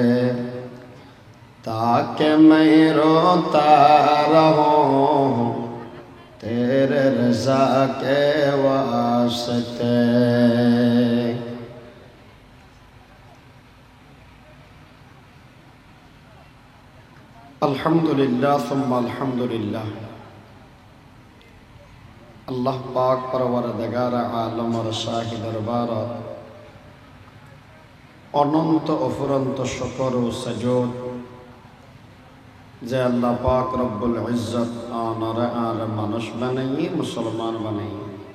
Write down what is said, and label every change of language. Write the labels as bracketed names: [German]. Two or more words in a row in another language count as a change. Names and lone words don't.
[Urdu] تاکہ میں روتا رہوں تیرے رضا کے واسطے [Arabic] الحمدللہ ثم الحمدللہ [Bangla] আল্লাহ পাক পরওয়ারদিগার আলম আর শাহী দরবার অনন্ত অফুরন্ত শুকর ও সাজদ যে আল্লাহ পাক [Arabic] رب العزة [Bangla] আর মানুষ বানাইয়ে মুসলমান বানাইয়ে